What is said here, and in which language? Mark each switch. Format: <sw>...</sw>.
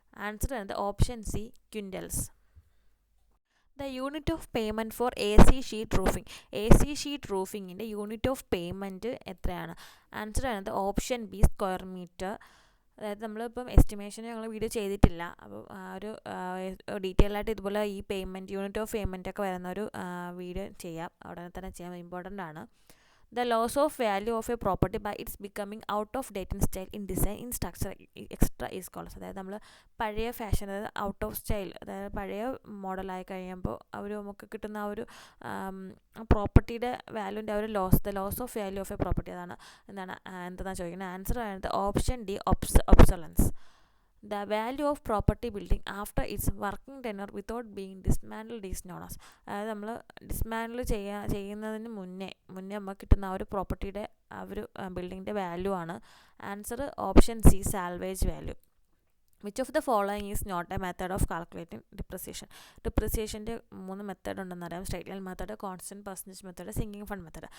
<ml>Answer വരുന്നത് option C ക്വിൻ്റൽസ്.</ml> <en>the unit of payment for AC sheet roofing,</en> <ml>AC sheet റൂഫിങ്ങിൻ്റെ unit of payment എത്രയാണ്? Answer വരുന്നത് option B square metre. അതായത് നമ്മളിപ്പം estimation ഞങ്ങൾ video ചെയ്തിട്ടില്ല. അപ്പോൾ ഒരു ഡീറ്റെയിൽ ആയിട്ട് ഇതുപോലെ ഈ പേയ്മെൻറ്റ് യൂണിറ്റ് ഓഫ് പേയ്മെൻറ്റ് ഒക്കെ വരുന്ന ഒരു വീഡിയോ ചെയ്യാം, ഉടനെ തന്നെ ചെയ്യാം, ഇമ്പോർട്ടൻ്റ് ആണ്.</ml> <en>The loss of value of a property by its becoming out of date in style, in design, in structure, extra is called.</en> <ml>അതായത് നമ്മൾ പഴയ ഫാഷൻ, അതായത് ഔട്ട് ഓഫ് സ്റ്റൈൽ, അതായത് പഴയ മോഡലായി കഴിയുമ്പോൾ നമുക്ക് കിട്ടുന്ന ആ ഒരു പ്രോപ്പർട്ടിയുടെ വാല്യൂൻ്റെ ആ ഒരു loss of value of A property, അതാണ് എന്താണെന്ന് ചോദിക്കുന്നത്. ആൻസർ ആയത് option D ഒബ്സൊലൻസ്.</ml> <en>The value of property building after its working tenure without being dismantled is known as.</en> <ml>അതായത് നമ്മൾ ഡിസ്മാൻഡിൽ ചെയ്യുന്നതിന് മുന്നേ നമുക്ക് കിട്ടുന്ന ആ ഒരു പ്രോപ്പർട്ടിയുടെ ആ ഒരു ബിൽഡിങ്ങിൻ്റെ വാല്യൂ ആണ്. Answer option C salvage value.</ml> <en>Which of the following is not a method of calculating depreciation?</en> <ml>ഡിപ്രിസിയേഷൻ്റെ 3 method ഉണ്ടെന്നറിയാം. Straight line method, constant percentage method, sinking fund method.</ml>